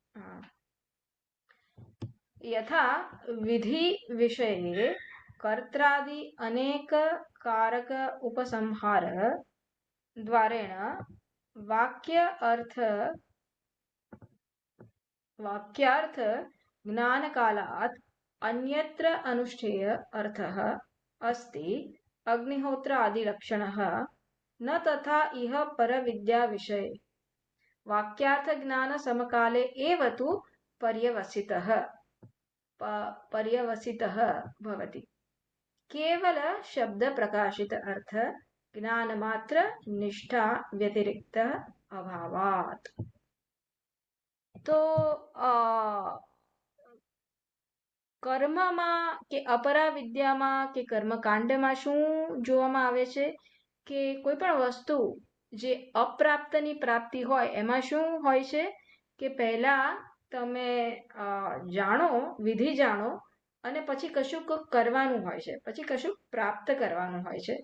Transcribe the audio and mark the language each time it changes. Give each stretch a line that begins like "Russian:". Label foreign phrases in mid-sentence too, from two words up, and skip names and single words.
Sanskrit: યથા વિધિ વિષયે કર્ત્રાદિ અનેક કારક ઉપસંહાર દ્વારેણ વાક્યાર્થ જ્ઞાનકાલાત અન્યત્ર અનુષ્ઠેય અર્થઃ अस्ति अग्निहोत्र आदि लक्षणः न तथा इह परविद्या विषये वाक्यार्थ ज्ञान समकाले एव तु पर्यवसितः भवति. केवल शब्द प्रकाशित अर्थ ज्ञान मात्र निष्ठा व्यतिरिक्त अभावात्.
Gujarati: तो કર્મમાં કે અપરા વિદ્યામાં કે કર્મકાંડમાં શું જોવામાં આવે છે? કે કોઈ પણ વસ્તુ જે અપ્રાપ્તની પ્રાપ્તિ હોય, એમાં શું હોય છે? કે પહેલા તમે જાણો, વિધિ જાણો, અને પછી કશું કરવાનું હોય છે, પછી કશું પ્રાપ્ત કરવાનું હોય છે.